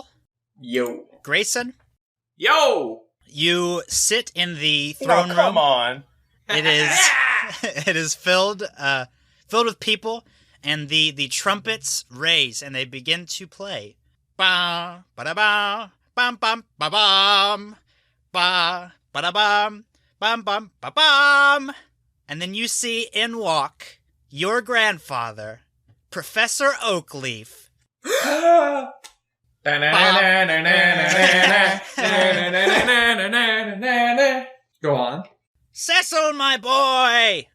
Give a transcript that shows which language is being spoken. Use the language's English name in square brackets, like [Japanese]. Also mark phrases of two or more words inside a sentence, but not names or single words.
[English] Yo. Grayson, Yo! you sit in the throne room. Come on. It is filled with people, and the trumpets raise and they begin to play. Ba ba da ba bam bam ba bam ba ba da bam bam bam ba bam, and then you see in walk your grandfather, Professor Oakleaf. Go on. Cecil, my boy!